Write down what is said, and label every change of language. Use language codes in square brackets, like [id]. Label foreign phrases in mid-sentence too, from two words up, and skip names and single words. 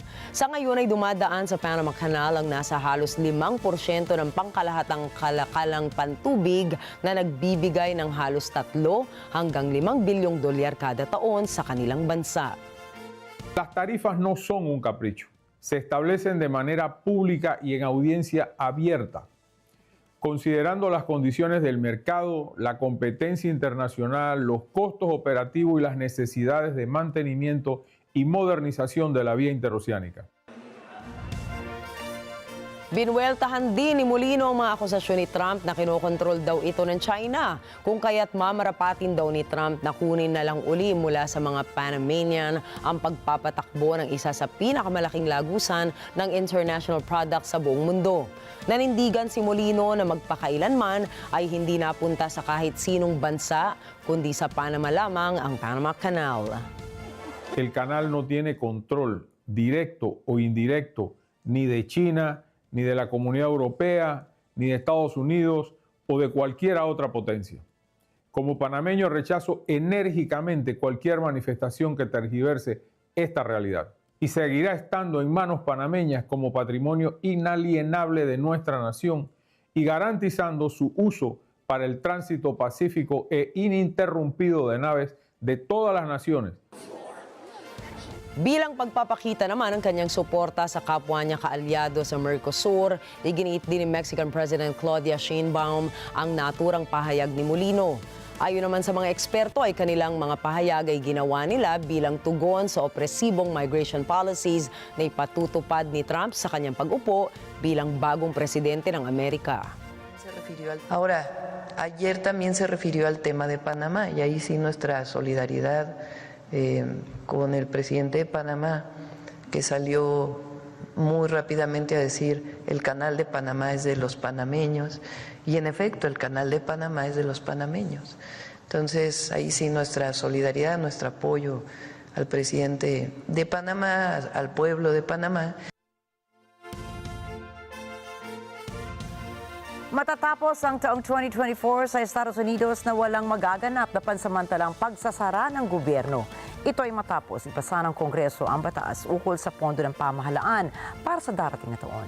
[tl] Sa ngayon ay dumadaan sa Panama Canal ang nasa halos 5% ng pangkalahatang kalakalang pantubig na nagbibigay ng halos 3 hanggang 5 bilyong dolyar kada taon sa kanilang bansa. [es] Las tarifas no son un capricho. Se establecen de manera pública y en audiencia abierta, considerando las condiciones del mercado, la competencia internacional, los costos operativos y las necesidades de mantenimiento y modernización de la vía interoceánica. [tl] Binuweltahan din ni Mulino ang mga akusasyon ni Trump na kinokontrol daw ito ng China, kung kaya't mamarapatin daw ni Trump na kunin na lang uli mula sa mga Panamanian ang pagpapatakbo ng isa sa pinakamalaking lagusan ng [en] international products [tl] sa buong mundo. Nanindigan si Mulino na magpakailanman ay hindi napunta sa kahit sinong bansa, kundi sa Panama lamang ang Panama Canal. [es] El canal no tiene control directo o indirecto ni de China, ni de la Comunidad Europea, ni de Estados Unidos o de cualquier otra potencia. Como panameño rechazo enérgicamente cualquier manifestación que tergiverse esta realidad y seguirá estando en manos panameñas como patrimonio inalienable de nuestra nación y garantizando su uso para el tránsito pacífico e ininterrumpido de naves de todas las naciones. [tl] Bilang pagpapakita naman ng kanyang suporta sa kapwa niya kaalyado sa Mercosur, iginiit din ni [en] Mexican President [tl] Claudia Sheinbaum ang naturang pahayag ni Mulino. Ayon naman sa mga eksperto ay kanilang mga pahayag ay ginawa nila bilang tugon sa opresibong [en] migration policies [tl] na ipatutupad ni Trump sa kanyang pag-upo bilang bagong presidente ng Amerika. [es] Ahora, ayer también se refirió al tema de Panamá y ahí sí nuestra solidaridad con el presidente de Panamá, que salió muy rápidamente a decir el canal de Panamá es de los panameños, y en efecto el canal de Panamá es de los panameños. Entonces ahí sí nuestra solidaridad, nuestro apoyo al presidente de Panamá, al pueblo de Panamá. [tl] Matatapos ang taong 2024 sa Estados Unidos na walang magaganap na pansamantalang pagsasara ng gobyerno. Ito ay matapos ipasa ng Kongreso ang batas ukol sa pondo ng pamahalaan para sa darating na taon.